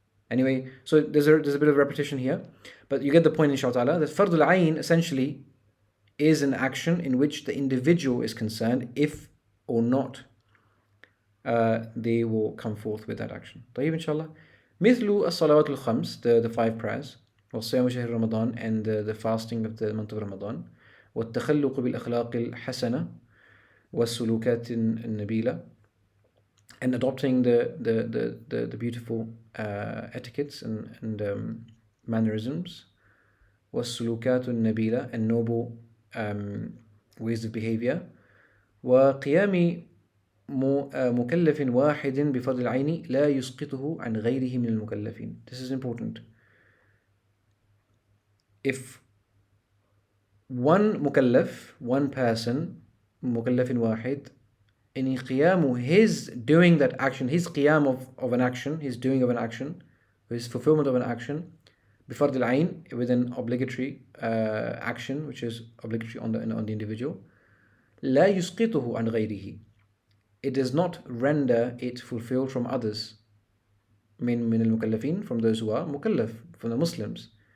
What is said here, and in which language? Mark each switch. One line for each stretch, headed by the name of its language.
English: Anyway, so there's a bit of repetition here, but you get the point, inshallah, that fardul ayn essentially is an action in which the individual is concerned, if or not they will come forth with that action. طيب inshallah.
Arabic: مثل الصلوات الخمس,
English: the 5 prayers,
Arabic: والصيام شهر رمضان,
English: and the fasting of the month of Ramadan,
Arabic: والتخلق بالأخلاق الحسنة والسلوكات النبيلة,
English: and adopting the beautiful etiquettes and mannerisms,
Arabic: والسلوكات النبيلة,
English: and noble ways of behavior,
Arabic: وقيام مكلف واحد بفضل العين لا يسقطه عن غيره من المكلفين.
English: This is important. If one mukallaf, one person, mukallafin wahid, in qiyamu, his doing that action, his qiyam of an action, his doing of an action, his fulfillment of an action, bifard al-ayn, with an obligatory action which is obligatory on the individual,
Arabic: لا يسقطه عن غيره,
English: it does not render it fulfilled from others,
Arabic: من المكلفين,
English: from those who are mukallaf, from the Muslims.